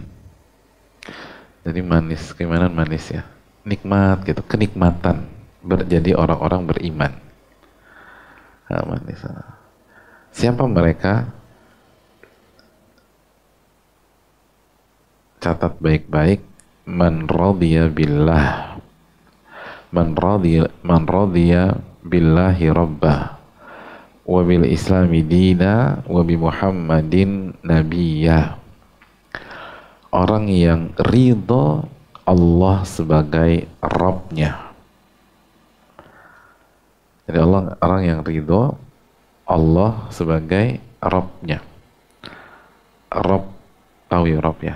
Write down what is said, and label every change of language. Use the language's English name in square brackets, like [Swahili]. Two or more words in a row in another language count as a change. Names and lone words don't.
[Indonesian] Jadi manis, keimanan manis ya. Nikmat gitu, kenikmatan jadi orang-orang beriman. Nah, manis. Siapa mereka? Catat baik-baik. [Arabic] من رضي بالله. من رضي بالله ربا. وبالإسلام دينا وبمحمد نبيا. [Indonesian] Orang yang ridho Allah sebagai Rabb-nya. Jadi orang yang ridho Allah sebagai Rabb-nya. Rabb, tahu ya Rabb ya?